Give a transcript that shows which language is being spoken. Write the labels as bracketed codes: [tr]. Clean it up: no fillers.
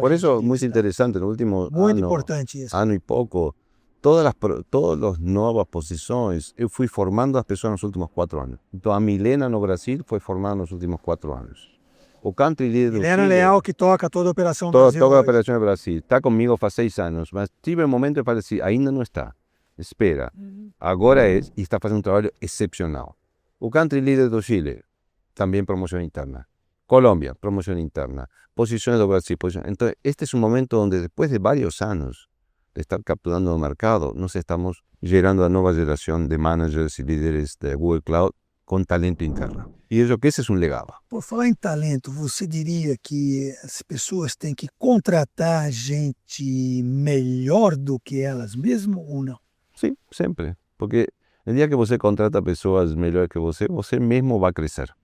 [pt] Por isso, muito interessante, no último ano e pouco, todas as novas posições, eu fui formando as pessoas nos últimos 4 anos. Então, a Milena no Brasil foi formada nos últimos 4 anos. O country leader Milena Leal, que toca toda a operação do Brasil. Toda a operação do Brasil. Está comigo faz 6 anos, mas tive um momento de falar assim, ainda não está. Espera. Agora é, e está fazendo um trabalho excepcional. O country leader do Chile, [es] también promoción interna. Colombia, promoción interna. Posiciones de Brasil. Entonces, este es un momento donde después de varios años de estar capturando el mercado, nos estamos generando a nueva generación de managers y líderes de Google Cloud [pt] com talento interno. E eu acho que esse é um legado. Por falar em talento, você diria que as pessoas têm que contratar gente melhor do que elas mesmas ou não? Sim, sempre. Porque no dia que você contrata pessoas melhores que você mesmo vai crescer.